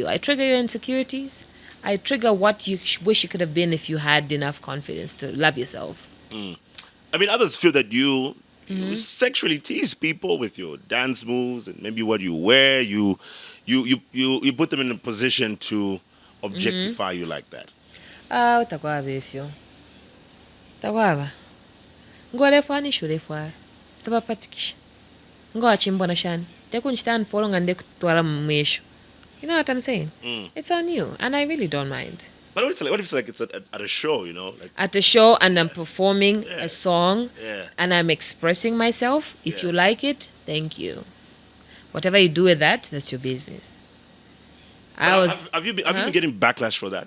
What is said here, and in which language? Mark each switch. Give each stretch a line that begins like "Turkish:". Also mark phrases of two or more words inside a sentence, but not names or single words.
English: I trigger your insecurities. I trigger what you wish you could have been if you had enough confidence to love yourself. I mean, others feel that you sexually tease people with your dance moves and maybe what you wear. You put them in a position to objectify you like that.
Bemba: Utakwaba ifyo. Takwaba. Ngolefwa ni shulefwa. Tabapatikisha. Ngoachimbona shani. Tekunchitan folonga ndekutwala mwesho.
English: You know what I'm saying? It's on you, and I really don't mind. But what if it's like it's at a show, you know? Like, at a show, and I'm performing a song, Yeah. and I'm expressing myself. If Yeah. you like it, thank you. Whatever you do with that, that's your business. Have you been getting backlash for that?